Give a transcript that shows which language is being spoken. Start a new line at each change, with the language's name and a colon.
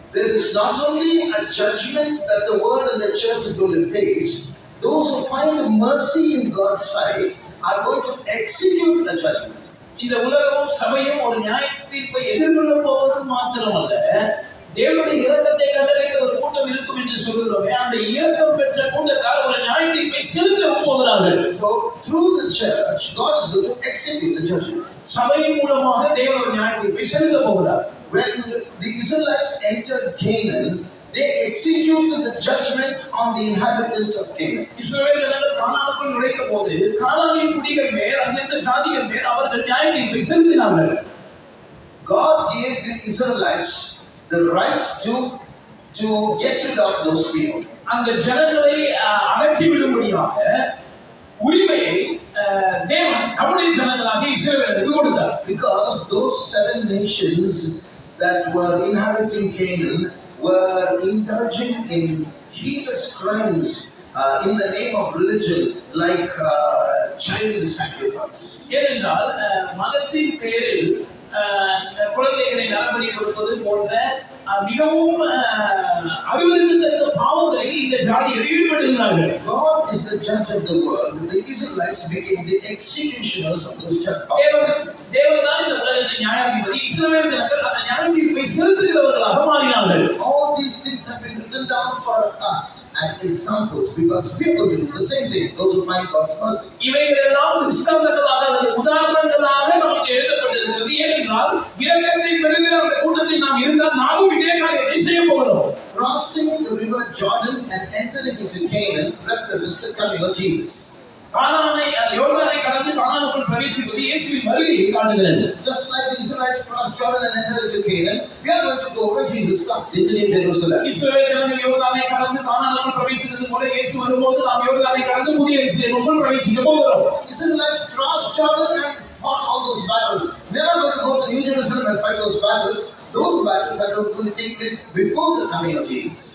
English: there is not only a judgment that the world and the church is going to face. Those who find mercy in God's sight are going to execute the judgment.
Tamil: இந்த உலகமும் சபையும் ஒரு நியாய தீர்ப்பை எதிர்கொள்ள போவது மாத்திரமல்ல, தேவனுடைய இரக்கத்தை கண்டடைகிற ஒரு கூட்டம் இருக்கும் என்று சொல்கிறோமே, அந்த இரக்கம் பெற்ற கூட்டத்தார் ஒரு நியாய தீர்ப்பை செலுத்தவும் போகிறார்கள்.
English: So through the church, God is going to execute the judgment.
Tamil: சபையின் மூலமாக தேவன் ஒரு நியாய தீர்ப்பை செலுத்த போகிறார்.
English: When the Israelites entered Canaan, they executed the judgment on the inhabitants of Canaan.
Tamil: இஸ்ரவேல் ஜனங்கள் கானானுக்குள் நுழைந்த போது கானானின் குடிகள் மேல் அங்கிருந்த ஜாதிகள் மேல் அவர்கள் நியாய தீர்ப்பை செலுத்தினார்கள்.
English: God gave the Israelites the right to get rid of those people.
Tamil: அந்த ஜனங்களை அகற்றி விடும்படியாக உரிமையை தேவன் தம்முடைய ஜனங்களாகிய இஸ்ரவேலுக்கு கொடுத்தார்.
English: Because those 7 nations that were inhabiting Canaan were indulging in heinous crimes in the name of religion, like child sacrifice.
Tamil: ஏனென்றால் மதத்தின் பெயரில் குழந்தைகளை நரபலி கொடுப்பது போன்ற மிகவும் அருவருக்கத்தக்க பாவங்களில் இந்த ஜாதிகள் ஈடுபட்டிருந்தார்கள்.
English: God is the judge of the world. The Israelites became the executioners of those judgments.
Tamil: தேவன் தான் இந்த உலகத்தின் நியாயாதிபதி. இஸ்ரவேல் ஜனங்கள் அந்த நியாய தீர்ப்பை செலுத்துகிறவர்களாக மாறினார்கள்.
English: All these things have been written down for us as examples, because we are going to do the same thing. Those who find God's mercy.
Tamil: இவைகளெல்லாம் கிறிஸ்தவர்களாக உதாரணங்களாக நமக்கு எழுதப்பட்டிருக்கிறது. ஏனென்றால் இரக்கத்தை பெறுகிற அந்த கூட்டத்தில் நாம் இருந்தால் நாமும் இதே காரியத்தை செய்ய போகிறோம்.
English: Crossing the river Jordan and entering into Canaan represents the coming of Jesus.
Tamil: யோர்தானை கடந்து கானானுக்குள் பிரவேசிப்பது இயேசுவின் வருகையை காட்டுகிறது.
English: Just like the Israelites crossed Jordan and entered into Canaan, we are going to go when Jesus comes into New Jerusalem.
Tamil: இஸ்ரவேல் ஜனங்கள் யோர்தானை கடந்து கானானுக்குள் பிரவேசித்தது போல இயேசு வரும்போது நாம் யோர்தானை கடந்து புதிய எருசலேமுக்குள் பிரவேசிக்க போகிறோம்.
English: Israelites crossed Jordan and fought all those battles. We are not going to go to New Jerusalem and fight those battles. Those battles are going to take place before the coming of Jesus.